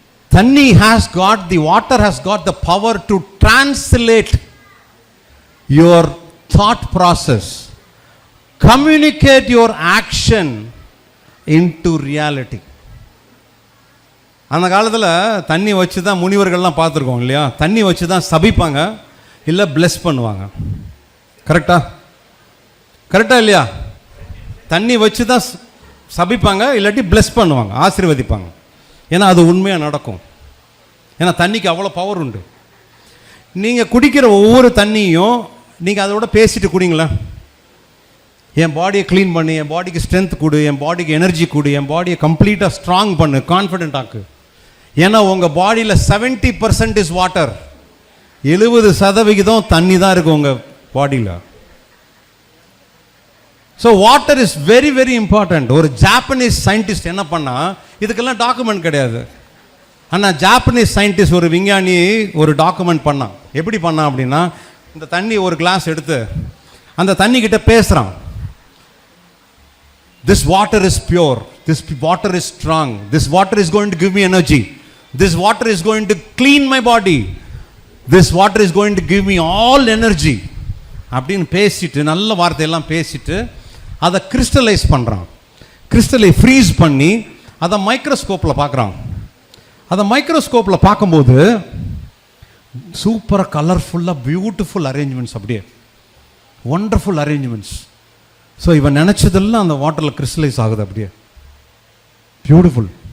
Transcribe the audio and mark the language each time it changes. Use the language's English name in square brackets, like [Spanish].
[English] தண்ணி has got, the water has got the power to translate your thought process, communicate your action into reality. [Tamil] அந்த காலத்தில் தண்ணி வச்சு தான் முனிவர்கள்லாம் பார்த்துருக்கோம் இல்லையா, தண்ணி வச்சு தான் சபிப்பாங்க, இல்லை பிளெஸ் பண்ணுவாங்க. கரெக்டா இல்லையா? தண்ணி வச்சு தான் சபிப்பாங்க, இல்லாட்டி பிளெஸ் பண்ணுவாங்க, ஆசீர்வதிப்பாங்க. ஏன்னா அது உண்மையாக நடக்கும். ஏன்னா தண்ணிக்கு அவ்வளோ பவர் உண்டு. நீங்கள் குடிக்கிற ஒவ்வொரு தண்ணியும் நீங்கள் அதோட பேசிட்டு குடிங்களேன். என் பாடியை க்ளீன் பண்ணு, என் பாடிக்கு ஸ்ட்ரென்த் கொடு, என் பாடிக்கு எனர்ஜி கொடு, என் பாடியை கம்ப்ளீட்டாக ஸ்ட்ராங் பண்ணு, கான்ஃபிடென்ட் ஆக்கு. ஏன்னா உங்கள் பாடியில் 70% இஸ் வாட்டர். 70% தண்ணி தான் இருக்குது உங்கள் பாடியில். [English] So water is very very important. [Tamil] ஒரு ஜாப்பனீஸ் சயின்டிஸ்ட் என்ன பண்ணா, இதுக்கெல்லாம் டாக்குமெண்ட் கிடையாது, ஆனால் ஜாப்பனீஸ் சயின்டிஸ்ட், ஒரு விஞ்ஞானி ஒரு டாக்குமெண்ட் பண்ணான். எப்படி பண்ணான் அப்படின்னா, இந்த தண்ணி ஒரு கிளாஸ் எடுத்து அந்த தண்ணி கிட்ட பேசுகிறான். [English] This water is pure, this water is strong, this water is going to give me energy, this water is going to clean my body, this water is going to give me all energy [Tamil] அப்படின்னு பேசிட்டு, நல்ல வார்த்தையெல்லாம் பேசிட்டு அதை crystallise பண்ணுறான். கிறிஸ்டலை freeze பண்ணி அதை மைக்ரோஸ்கோப்பில் பார்க்குறான். அதை மைக்ரோஸ்கோப்பில் பார்க்கும்போது சூப்பராக கலர்ஃபுல்லாக பியூட்டிஃபுல் அரேஞ்ச்மெண்ட்ஸ், அப்படியே ஒண்டர்ஃபுல் அரேஞ்ச்மெண்ட்ஸ். ஸோ இவன் நினச்சதெல்லாம் அந்த வாட்டரில் கிறிஸ்டலைஸ் ஆகுது, அப்படியே பியூட்டிஃபுல்.